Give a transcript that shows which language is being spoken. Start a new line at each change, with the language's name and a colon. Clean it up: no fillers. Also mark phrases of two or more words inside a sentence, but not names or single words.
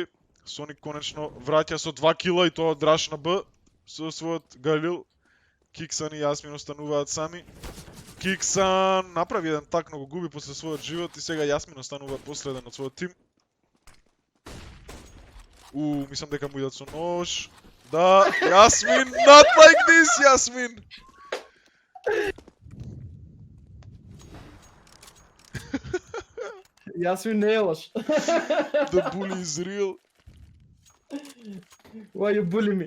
Macedonian: Соник конечно враќа со 2 кила и тоа од Раш на Б со својот Галил. Киксан и Јасмин остануваат сами. Киксан направи еден так, но го губи после својот живот и сега Јасмин останува последен од својот тим. Мислам дека му идат со нож. Да, Јасмин,
English: not like this,
Macedonian: Јасмин! Јасмин не е лош.
English: The bully is real. Why you bully me?